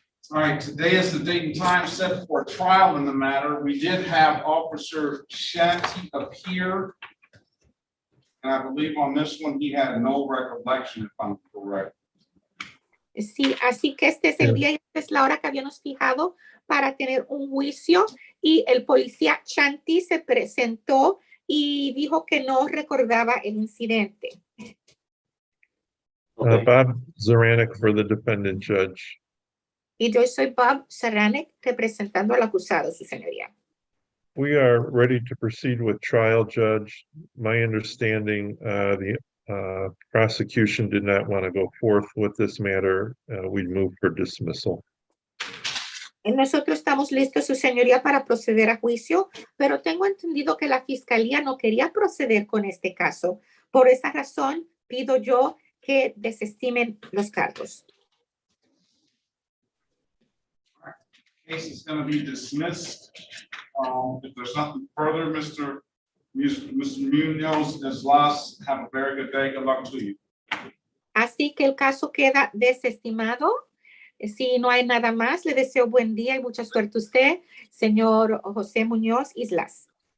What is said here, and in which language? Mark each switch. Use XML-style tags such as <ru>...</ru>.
<en>All right, today is the date and time set for trial in the matter. We did have Officer Shanty appear. And I believe on this one, he had no recollection, if I'm correct.</en> <es>Sí, así que este es el día y esta es la hora que habíamos fijado para tener un juicio, y el policía Shanty se presentó y dijo que no recordaba el incidente.</es> <en>Bob Zaranick for the defendant, Judge.</en> <es>Y yo soy Bob Zaranick representando al acusado, su señoría.</es> <en>We are ready to proceed with trial, Judge. My understanding, the prosecution did not want to go forth with this matter. We'd move for dismissal.</en> <es>Nosotros estamos listos, su señoría, para proceder a juicio, pero tengo entendido que la fiscalía no quería proceder con este caso. Por esa razón, pido yo que desestimen los cargos.</es> <en>Case is going to be dismissed. If there's nothing further, Mr. Munoz Islas, have a very good day. Good luck to you.</en> <es>Así que el caso queda desestimado. Si no hay nada más, le deseo buen día y mucha suerte a usted, señor José Muñoz Islas.</es>